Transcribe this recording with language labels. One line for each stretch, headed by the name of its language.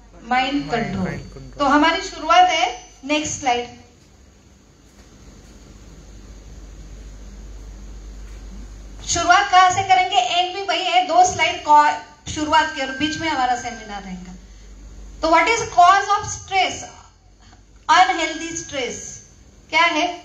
Hindi: Mind control. तो हमारी शुरुआत है, नेक्स्ट स्लाइड। शुरुआत कहां से करेंगे? एंड भी वही है, 2 स्लाइड शुरुआत के और बीच में हमारा सेमिनार रहेगा।
English: तो what is cause of stress?
Hindi: Unhealthy stress क्या है?